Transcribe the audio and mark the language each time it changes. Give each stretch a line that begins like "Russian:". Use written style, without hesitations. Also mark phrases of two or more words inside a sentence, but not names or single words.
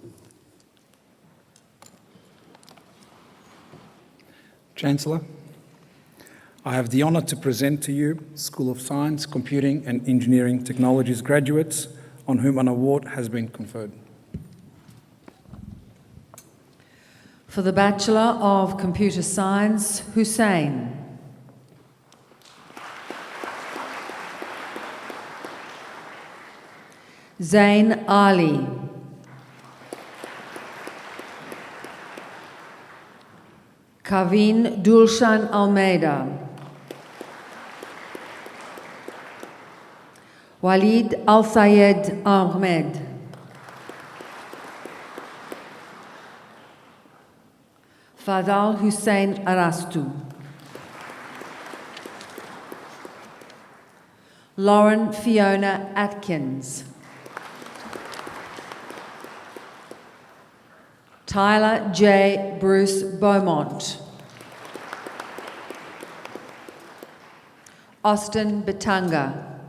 English: Chancellor, I have the honour to present to you School of Science, Computing and Engineering Technologies graduates on whom an award has been conferred. For the Bachelor of Computer Science, Hussein. Zain Ali. Kavin Dulshan Almeida. Walid Al-Sayed Ahmed. Fadal Hussein Arastu. Lauren Fiona Atkins. Tyler J. Bruce Beaumont. Austin Batanga.